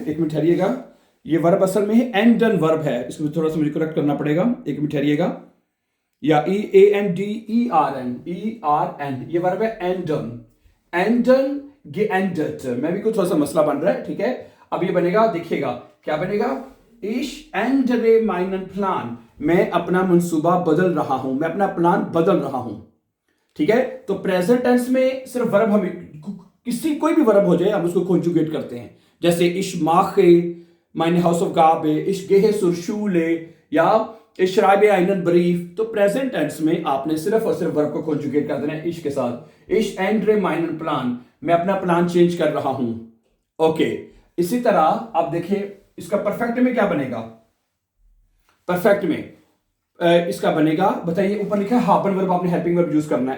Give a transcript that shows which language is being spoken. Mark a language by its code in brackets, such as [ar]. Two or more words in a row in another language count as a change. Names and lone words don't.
[hi] एक मिनट ठहरिएगा, ये वर्ब असल में है एंडन वर्ब है, इसमें थोड़ा सा मुझे करेक्ट करना पड़ेगा। एक मिनट ठहरिएगा। या EANDEREN, ये वर्ब है एंडन, एंडन geändert। मैं भी कुछ थोड़ा सा मसला बन रहा है। ठीक है। अब ये बनेगा, देखिएगा क्या बनेगा? [de] Ich ändere meinen Plan। [hi] मैं अपना मंसूबा बदल रहा हूं, मैं अपना प्लान बदल रहा हूं। ठीक है। तो [en] present tense [hi] में सिर्फ वर्ब, हम किसी कोई भी वर्ब हो जाए हम उसको कॉन्जुगेट करते हैं। [de] जैसे ich mache meine Hausaufgabe, ich gehe zur Schule, [hi] या [de] ich schreibe einen Brief, [hi] तो [en] present tense [hi] में आपने सिर्फ और सिर्फ वर्ब को कॉन्जुगेट कर देना है इश के साथ। [de] ich ändere meinen Plan, [hi] मैं अपना [en] plan change [hi] कर रहा हूं। ओके, इसी तरह आप देखिए इसका परफेक्ट में क्या बनेगा। परफेक्ट में इसका बनेगा, बताइए, ऊपर लिखा है हाबन वर्ब, आपने [en] helping verb [hi] यूज करना है।